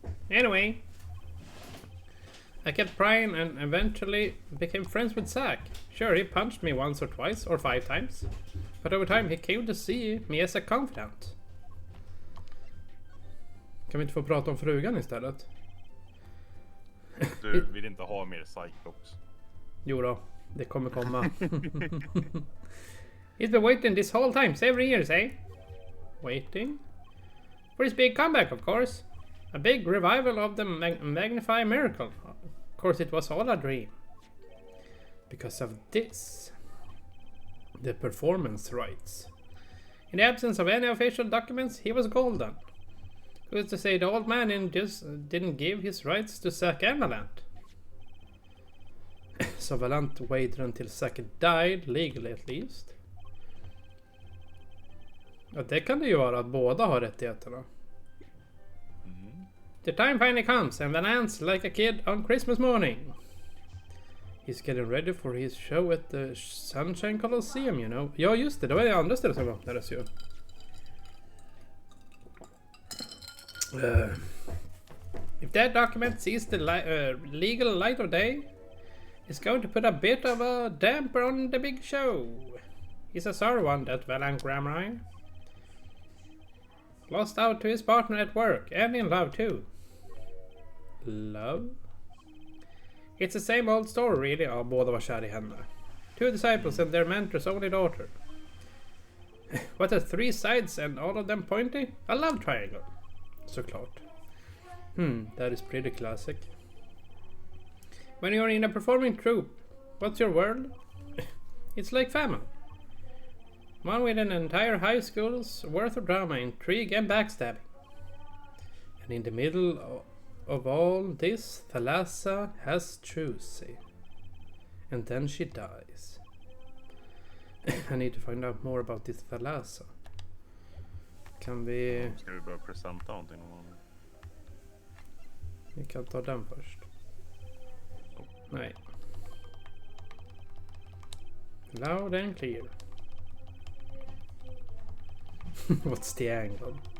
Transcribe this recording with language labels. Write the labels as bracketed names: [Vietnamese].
[English] Anyway, I kept prying and eventually became friends with Zack. Sure, he punched me once or twice or 5 times. But over time he came to see me as a confidant. [Swedish] Kan vi inte få prata om frugan istället? Du vill inte ha mer Cyclops. Jo då, det kommer komma. [English] He's been waiting this whole time, several years, eh? Waiting? For his big comeback, of course. A big revival of the Magnify Miracle. Of course, it was all a dream. Because of this. The performance rights. In the absence of any official documents, he was golden. Who's to say the old man didn't give his rights to Zack and Valant? So Valant waited until Zack died, legally at least. [Swedish] Ja, det kan det ju vara att båda har rättigheterna. [English] The time finally comes and Valant's like a kid on Christmas morning. He's getting ready for his show at the Sunshine Colosseum, you know. [Swedish] Ja, just det var det andra stället som öppnades ju. [English] If that document sees the legal light of day, it's going to put a bit of a damper on the big show. He's a sorry one, that Valant Gramry. Lost out to his partner at work, and in love too. Love? It's the same old story really. [Swedish] Ja, båda var kär i henne. [English] 2 disciples and their mentor's only daughter. What are 3 sides and all of them pointy? A love triangle. [Swedish] Såklart. [English] That is pretty classic. When you're in a performing troupe, what's your world? It's like family. One with an entire high school's worth of drama, intrigue and backstabbing. And in the middle of all this, Thalassa has Trucy. And then she dies. I need to find out more about this Thalassa. [Swedish] Kan vi... Ska vi börja presenta någonting? Vi kan ta den först. Nej. [English] Loud and clear. What's the angle?